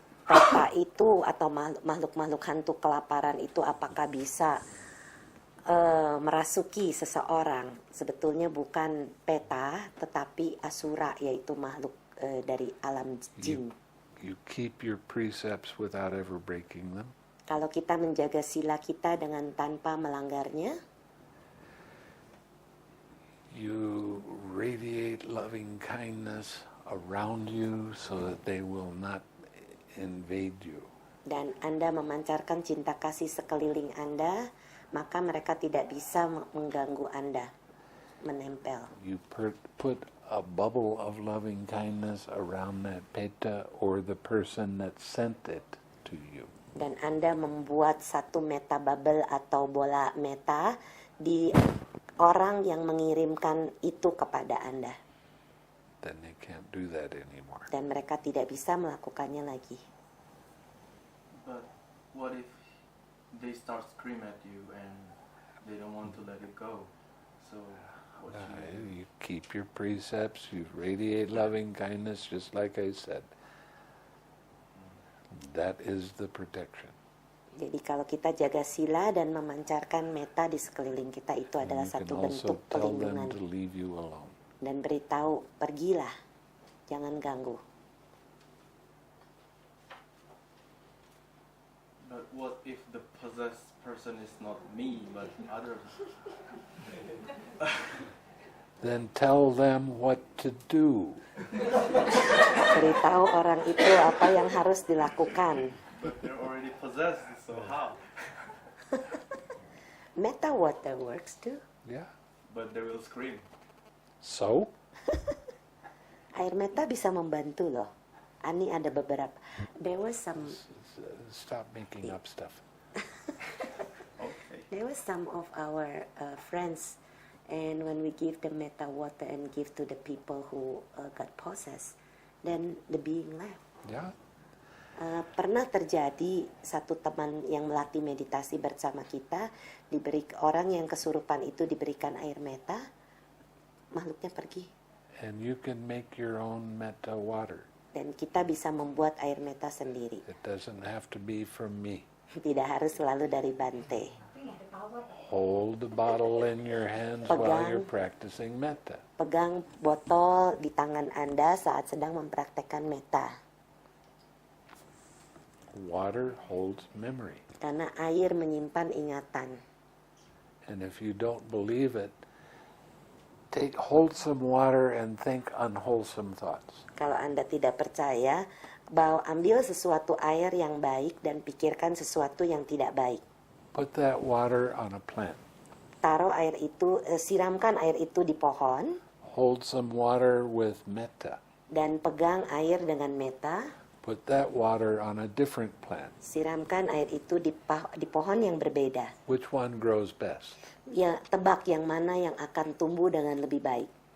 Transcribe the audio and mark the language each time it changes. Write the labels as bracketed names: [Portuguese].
[Indonesian] peta itu atau makhluk-makhluk hantu kelaparan itu apakah bisa merasuki seseorang. Sebetulnya bukan peta tetapi asura, yaitu makhluk dari alam jin. [English] You keep your precepts without ever breaking them. [Indonesian] Kalau kita menjaga sila kita dengan tanpa melanggarnya, [English] You radiate loving kindness around you so that they will not invade you. [Indonesian] dan Anda memancarkan cinta kasih sekeliling Anda, maka mereka tidak bisa mengganggu Anda, menempel. [English] You put a bubble of loving kindness around that metta or the person that sent it to you. [Indonesian] Dan Anda membuat satu [English] metta bubble [Indonesian] atau bola metta di orang yang mengirimkan itu kepada Anda. [English] Then they can't do that anymore. [Indonesian] Dan mereka tidak bisa melakukannya lagi. [English] But what if they start scream at you and they don't want to let it go? So what should you do? You keep your precepts, you radiate loving kindness, just like I said. That is the protection. [Indonesian] Jadi kalau kita jaga sila dan memancarkan metta di sekeliling kita, itu adalah [English] You [Indonesian] satu [English] can also [Indonesian] bentuk [English] tell them [Indonesian] pelindungan. [English] to leave you alone. [Indonesian] Dan beritahu, pergilah, jangan ganggu. [English] But what if the possessed person is not me but others? Then tell them what to do. [Indonesian] Beritahu orang itu apa yang harus dilakukan. [English] But they're already possessed, so how? Metta water works too. Yeah. But they will scream. So? [Indonesian] Air metta bisa membantu loh. Ani ada beberapa. [English] There was some. Stop making up stuff. Okay. There was some of our friends, and when we give the metta water and give to the people who got possessed, then the being left. Yeah. [Indonesian] Pernah terjadi satu teman yang melatih meditasi bersama kita, diberi orang yang kesurupan itu diberikan air metta, makhluknya pergi. [English] And you can make your own metta water. [Indonesian] Dan kita bisa membuat air metta sendiri. [English] It doesn't have to be from me. [Indonesian] Tidak harus selalu dari Bante. [English] Hold the bottle in your hands while you're practicing metta. [Indonesian] Pegang botol di tangan Anda saat sedang mempraktekkan metta. [English] Water holds memory. [Indonesian] Karena air menyimpan ingatan. [English] And if you don't believe it, take wholesome water and think unwholesome thoughts. [Indonesian] Kalau Anda tidak percaya, ambil sesuatu air yang baik dan pikirkan sesuatu yang tidak baik. [English] Put that water on a plant. [Indonesian] Taruh air itu, siramkan air itu di pohon. [English] Hold some water with metta. [Indonesian] Dan pegang air dengan metta. [English] Put that water on a different plant. [Indonesian] Siramkan air itu di pohon yang berbeda. [English] Which one grows best? [Indonesian] Ya, tebak yang mana yang akan tumbuh dengan lebih baik.